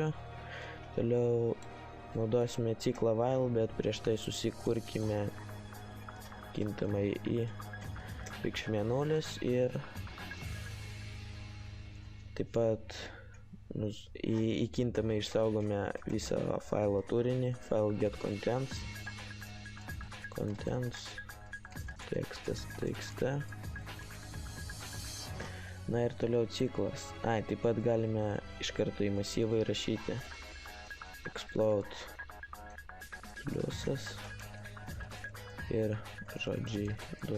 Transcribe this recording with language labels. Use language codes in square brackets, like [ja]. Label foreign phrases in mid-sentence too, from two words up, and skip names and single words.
[lt] Toliau naudosime ciklą while, bet prieš tai susikurkime kintamai į reikšmė 0 ir taip pat į kintamai išsaugome visą failo turinį, [en] file get contents, [lt] tekstas, txt. Na ir toliau ciklas. Taip pat galime iš karto į masyvą įrašyti explode pliusas ir žodžiai 2.